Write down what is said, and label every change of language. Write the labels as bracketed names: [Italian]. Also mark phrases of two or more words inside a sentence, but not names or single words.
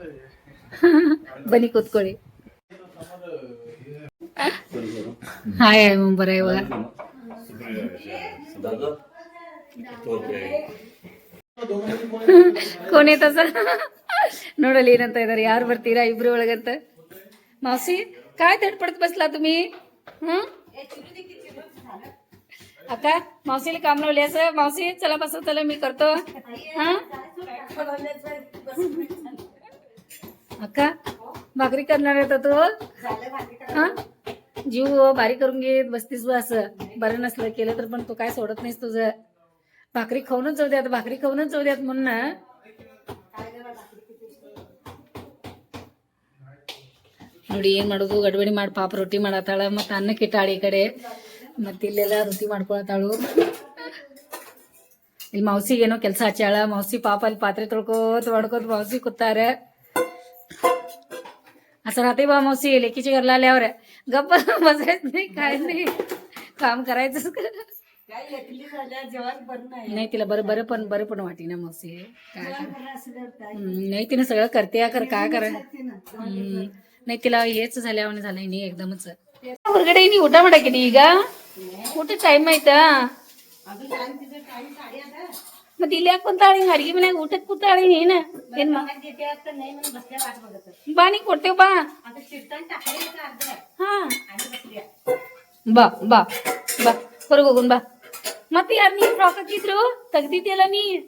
[Kannada] ಬನ್ನಿ ಕೂತ್ಕೊಳ್ಳಿ ಹಾಯ್ ಮುಂಬರ ಇವಾಗ ಕೋಣೆ ತಸ ನೋಡಲಿ ಏನಂತ ಇದಾರೆ ಯಾರು ಬರ್ತೀರಾ ಇಬ್ರು ಒಳಗಂತ [Marathi] मावशी काय धडपडत बसला तुम्ही अक्का मावशीला काम लावले असं मावशी चला बस चला मी करतो अक्का भाकरी करणार होता तू हा जीव बारीक करून घेत बसतीस बा असं बरं नसलं केलं तर पण तू काय सोडत नाहीस तुझं भाकरी खाऊनच जाऊ द्यात भाकरी खाऊनच जाऊ द्यात म्हणून ना [Kannada] ನೋಡಿ ಏನ್ ಮಾಡೋದು ಗಡ್ಬಡಿ ಮಾಡಿ ಪಾಪ ರೊಟ್ಟಿ ಮಾಡತ್ತಾಳ ಮತ್ತೆ ಅನ್ನಕ್ಕೆ ಇಟ್ಟಾಳ ಈ ಕಡೆ ಮತ್ತೆ ಇಲ್ಲೆಲ್ಲ ರೊಟ್ಟಿ ಮಾಡ್ಕೊಳತ್ತಾಳು ಇಲ್ಲಿ ಮೌಸಿಗೆ ಏನೋ ಕೆಲಸ ಹಚ್ಚಾಳ ಮೌಸಿ ಪಾಪ ಅಲ್ಲಿ ಪಾತ್ರೆ ತೊಳ್ಕೋತ ಮಾಡ್ಕೋತ मौसी ಕೂತಾರ [Marathi] असं राहते बा मौसी लेकीची घरला आल्यावर गप्प बसायचं नाही काय नाही काम करायचं नाही तिला बरं पण वाटी ना मौसी काय नाही तिने सगळं करते कर काय करा नाही तिला हेच झाल्यावर झालंय नाही एकदमच [Kannada] ಹೊರಗಡೆ ನೀ ಊಟ ಮಾಡಾಕಿನಿ ಈಗ ಊಟ ಟೈಮ್ ಆಯ್ತಾ ಮತ್ತೆ ಇಲ್ಲಿ ಯಾಕೆ ಕುಂತಾಳ ಹಿಂಗ ಅಡಿಗೆ ಮನ್ಯಾಗ ಊಟಕ್ಕೆ ಕೂತಾಳ ಏನ ಏನ್ ಬಾ ನೀ ಕೊಡ್ತೇವ್ ಬಾ ಹಾ ಬಾ ಬಾ ಬಾ ಹೊರಗೆ ಹೋಗುನ್ ಬಾ ಮತ್ತೆ ಯಾರು ನೀ ಫ್ರಾಕ್ ಹಾಕಿದ್ರು ತೆಗ್ದಿದ್ಯಲ್ಲ ನೀ